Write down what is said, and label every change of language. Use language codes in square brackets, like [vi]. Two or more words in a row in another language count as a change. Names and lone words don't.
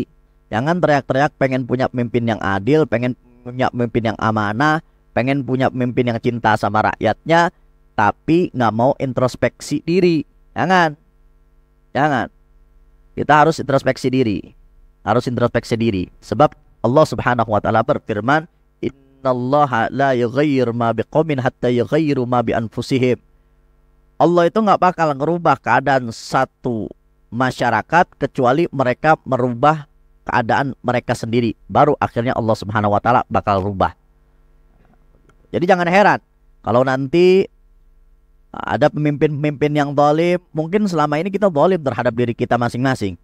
[id] Jangan teriak-teriak pengen punya pemimpin yang adil, pengen punya pemimpin yang amanah, pengen punya pemimpin yang cinta sama rakyatnya, tapi nggak mau introspeksi diri. Jangan. Kita harus introspeksi diri. [ar] Sebab الله سبحانه وتعالى berfirman, إن الله لا يغير ما بقوم حتى يغيروا ما بأنفسهم. [id] Allah itu nggak bakal ngerubah keadaan satu masyarakat kecuali mereka merubah keadaan mereka sendiri. Baru akhirnya [ar] الله سبحانه وتعالى [id] bakal rubah. Jadi jangan heran kalau nanti Ada pemimpin-pemimpin yang zalim, mungkin selama ini kita zalim terhadap diri kita masing-masing.